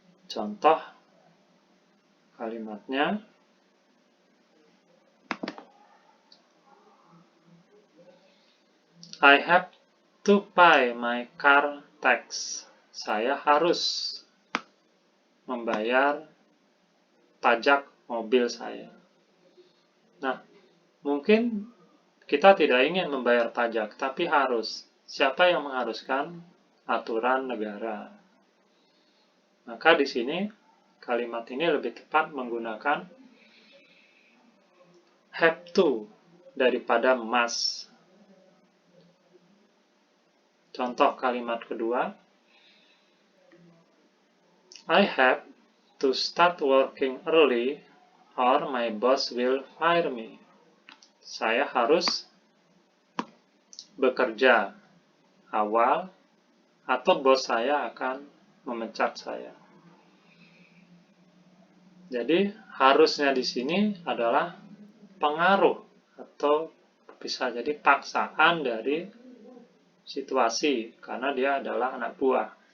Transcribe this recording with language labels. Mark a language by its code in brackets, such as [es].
[id] Contoh kalimatnya, [en] I have to pay my car tax. [id] Saya harus membayar pajak mobil saya. Nah, mungkin kita tidak ingin membayar pajak, tapi harus. Siapa yang mengharuskan? Aturan negara. Maka di sini kalimat ini lebih tepat menggunakan have to daripada must. Contoh kalimat kedua, [en] I have to start working early or my boss will fire me. [id] Saya harus bekerja awal atau bos saya akan memecat saya. Jadi harusnya di sini adalah pengaruh atau bisa jadi paksaan dari situasi karena dia adalah anak buah.